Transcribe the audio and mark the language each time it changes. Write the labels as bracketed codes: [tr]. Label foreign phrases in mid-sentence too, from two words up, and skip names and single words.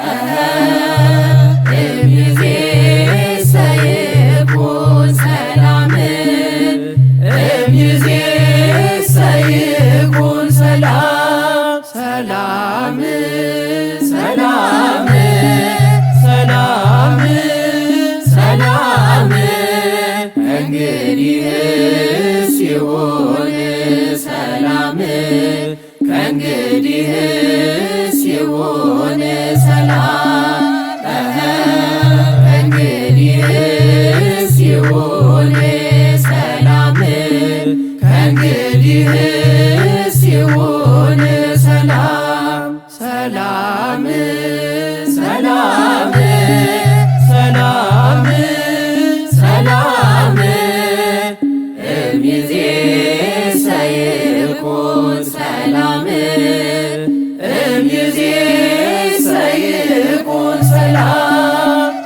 [gez] እምይእዜሰ ይኩን ሰላም እምይእዜሰ ይኩን ሰላም ሰላም [am] ሰላም ሰላም ሰላም እንግዲህስ ይሁን ሰላም ከእንግዲህስ ይሁን ሰላም ይሁን ሰላም ከእንግዲህስ ይሁን ሰላም ሰላም ሰላም ሰላም ሰላም [gez] እምይእዜሰ ይኩን ሰላም እምይእዜሰ ይኩን ሰላም